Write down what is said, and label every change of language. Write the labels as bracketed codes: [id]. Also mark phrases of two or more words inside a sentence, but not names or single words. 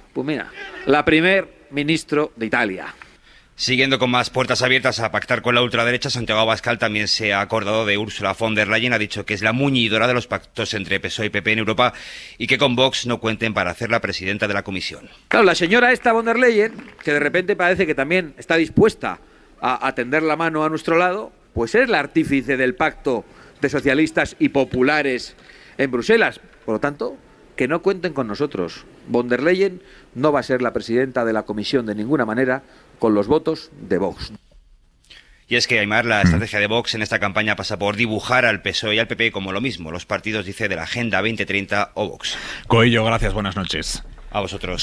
[es] Pues mira, la primer ministro de Italia. Siguiendo con más puertas abiertas a pactar con la ultraderecha, Santiago Abascal también se ha acordado de Ursula von der Leyen. Ha dicho que es la muñidora de los pactos entre PSOE y PP en Europa y que con Vox no cuenten para hacerla presidenta de la Comisión. Claro, la señora esta von der Leyen, que de repente parece que también está dispuesta a tender la mano a nuestro lado, pues es la artífice del pacto de socialistas y populares en Bruselas. Por lo tanto, que no cuenten con nosotros. Von der Leyen no va a ser la presidenta de la Comisión de ninguna manera, con los votos de Vox. Y es que, Aimar, la estrategia de Vox en esta campaña pasa por dibujar al PSOE y al PP como lo mismo, los partidos, dice, de la Agenda 2030 o Vox. Coello, gracias, buenas noches. A vosotros.